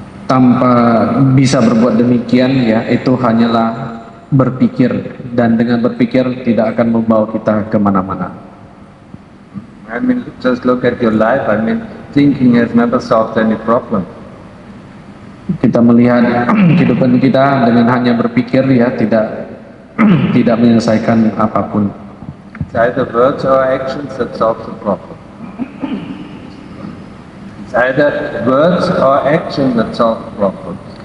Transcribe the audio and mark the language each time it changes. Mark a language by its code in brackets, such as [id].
[id] tanpa bisa berbuat demikian, ya itu hanyalah berpikir, dan dengan berpikir tidak akan membawa kita kemana-mana. [en] I mean, just look at your life. I mean, thinking has never solved any problem. [id] Kita melihat kehidupan kita dengan hanya berpikir, ya tidak tidak menyelesaikan apapun. [en] It's either words or actions that solve the problem. It's either words or action that solve the problem.